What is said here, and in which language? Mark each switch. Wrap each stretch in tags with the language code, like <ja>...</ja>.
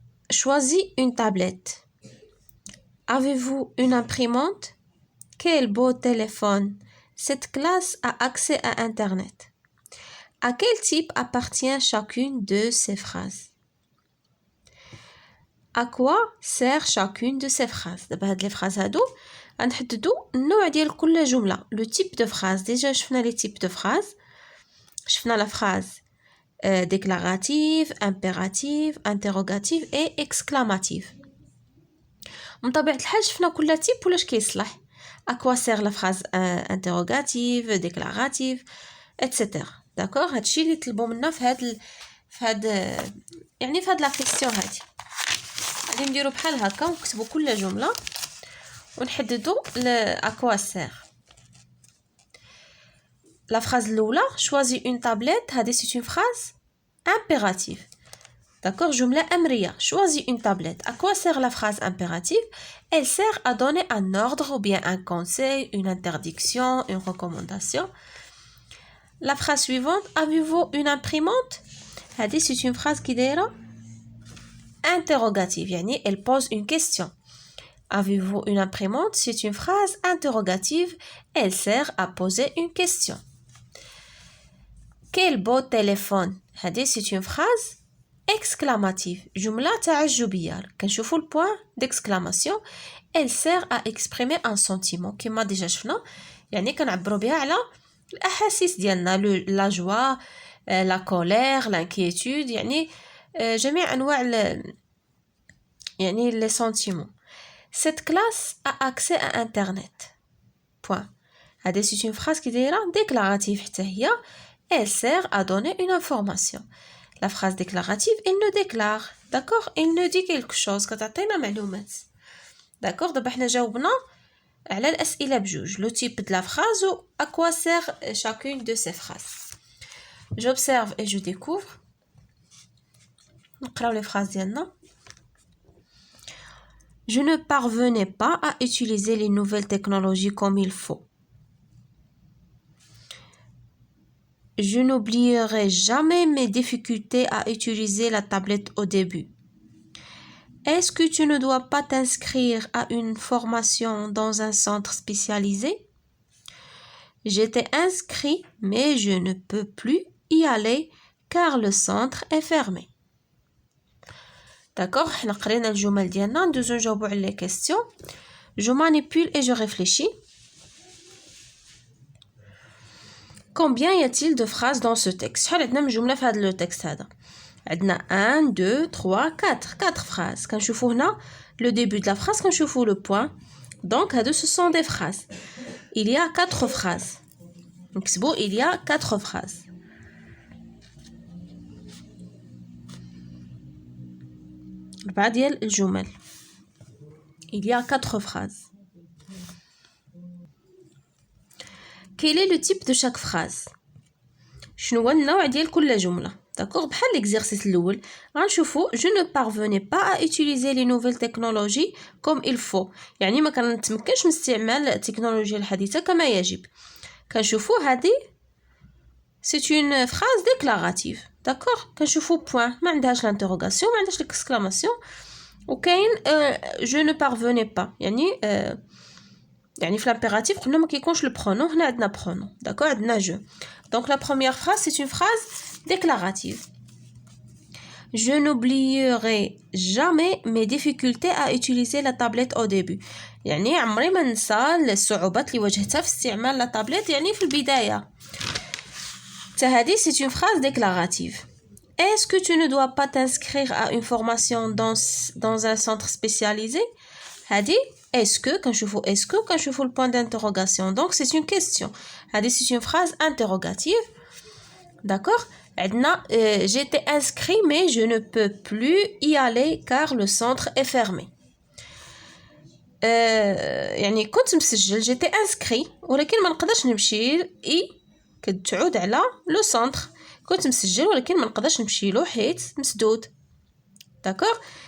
<fr>Choisis une tablette. Avez-vous une imprimante? Quel beau téléphone. Cette classe a accès à Internet. À quel type appartient chacune de ces phrases? À quoi sert chacune de ces phrases?</fr> <ar>دابا هاد لي phrases هادو غنحددو النوع ديال كل جملة.</ar> <fr>Le type de phrase. Déjà</fr> <ar>شفنا</ar> <fr>les types de phrases.</fr> <ar>شفنا</ar> <fr>la phrase déclarative, impérative, interrogative et exclamative.</fr> <ar>من طبيعة الحال شفنا كل type ولاش كيصلح.</ar> <fr>À quoi sert la phrase interrogative, déclarative, etc. D'accord?</fr> <ar>هادشي اللي طلبوا منا في هاد لا كيسيون هادي. غادي نديرو بحال هكا ونكتبو كل جمله ونحددو</ar> <fr>à quoi sert. La phrase</fr> <ar>الاولى</ar> <fr>choisis une tablette.</fr> <ar>هذه</ar> <fr>c'est une phrase impérative. D'accord,</fr> <ar>جمله امريه.</ar> <fr>choisis une tablette. À quoi sert la phrase impérative? Elle sert à donner un ordre ou bien un conseil, une interdiction, une recommandation. La phrase suivante, avez-vous une imprimante?</fr> <ar>هذه</ar> <fr>c'est une phrase qui</fr> <ar>دايره</ar> <fr>interrogative,</fr> <ar>يعني</ar> <fr>elle pose une question. Avez-vous une imprimante? C'est une phrase interrogative. Elle sert à poser une question. Quel beau téléphone.</fr> <ar>هذه</ar> <fr>c'est une phrase exclamative.</fr> <ar>جملة تعجبية. كنشوفوا</ar> <fr>le point d'exclamation. Elle sert à exprimer un sentiment.</fr> <ar>كما ديجا شفنا يعني كنعبروا بها على الأحاسيس ديالنا.</ar> <fr>la joie, la colère, l'inquiétude,</fr> <ar>يعني جميع أنواع يعني</ar> <fr>les sentiments. Cette classe a accès à Internet. Point.</fr> <ar>هذه</ar> <fr>c'est une phrase qui</fr> <ar>دايره</ar> <fr>déclarative</fr> <ar>حتى هي.</ar> <fr>Elle sert à donner une information. La phrase déclarative, elle ne déclare. D'accord? Elle ne dit quelque chose.</fr> <ar>كتعطينا معلومات. D'accord? دابا حنا جاوبنا على الأسئلة بجوج.</ar> <fr>Le type de la phrase ou à quoi sert chacune de ces phrases. J'observe et je découvre.</fr> <ar>نقراو</ar> <fr>les phrases</fr> <ar>ديالنا.</ar> <fr>Je ne parvenais pas à utiliser les nouvelles technologies comme il faut. Je n'oublierai jamais mes difficultés à utiliser la tablette au début. Est-ce que tu ne dois pas t'inscrire à une formation dans un centre spécialisé? J'étais inscrit, mais je ne peux plus y aller car le centre est fermé. D'accord,</fr> <ar>حنا قرينا الجمل ديالنا ندوزو نجاوبو على</ar> <fr>les questions. Je manipule et je réfléchis. Combien y a-t-il de phrases dans ce texte?</fr> <ar>شحال عندنا من جملة في هذا</ar> <fr>le texte</fr> <ar>هذا؟ عندنا 1 2 3 4 phrases. كنشوفو هنا</ar> <fr>le début de la phrase,</fr> <ar>كنشوفو</ar> <fr>le point. Donc</fr> <ar>هادو</ar> <fr>ce sont des phrases. Il y a 4 phrases.</fr> <ar>نكتبو</ar> <fr>il y a 4 phrases.</fr> <ar>أربعة ديال الجمل.</ar> <fr>Il y a 4 phrases. Quel est le type de chaque phrase?</fr> <ar>شنو هو النوع ديال كل جملة؟ داكوغ بحال</ar> <fr>l'exercice الأول</fr> <ar>غنشوفو</ar> <fr>je ne parvenais pas à utiliser les nouvelles technologies comme il faut.</fr> <ar>يعني ما كنتمكنش من استعمال التكنولوجيا الحديثة كما يجب. كنشوفو هذه</ar> <fr>c'est une phrase déclarative.</fr> <ar>داكوغ كنشوفو point ما عندهاش</ar> <fr>l'interrogation</fr> <ar>ما عندهاش</ar> <fr>l'exclamation.</fr> <ar>وكاين</ar> <fr>je ne parvenais pas</fr> <ar>يعني في</ar> <fr>l'impératif</fr> <ar>قلنا ما كيكونش</ar> <fr>le pronom.</fr> <ar>هنا عندنا</ar> <fr>pronom.</fr> <ar>داكوغ عندنا je.</ar> <fr>Donc la première phrase c'est une phrase déclarative. Je n'oublierai jamais mes difficultés à utiliser la tablette au début.</fr> <ar>يعني عمري ما ننسى الصعوبات اللي واجهتها في استعمال لا تابلت يعني في البداية. هذه</ar> <fr>c'est une phrase déclarative. Est-ce que tu ne dois pas t'inscrire à une formation dans un centre spécialisé?</fr> <ar>هذه</ar> <fr>est-ce que</fr> <ar>كنشوفو</ar> <fr>est-ce que كنشوفو le point d'interrogation. Donc c'est une question. هذه c'est une phrase interrogative. D'accord?</fr> <ar>عندنا</ar> <fr>j'étais inscrit mais je ne peux plus y aller car le centre est fermé.</fr> <ar>يعني كنت مسجل</ar> <fr>j'étais inscrit</fr> <ar>ولكن ما نقدرش نمشي كتعود على لو سونتر. كنت مسجل ولكن ما نقدرش نمشي له حيت مسدود. داكوغ</ar>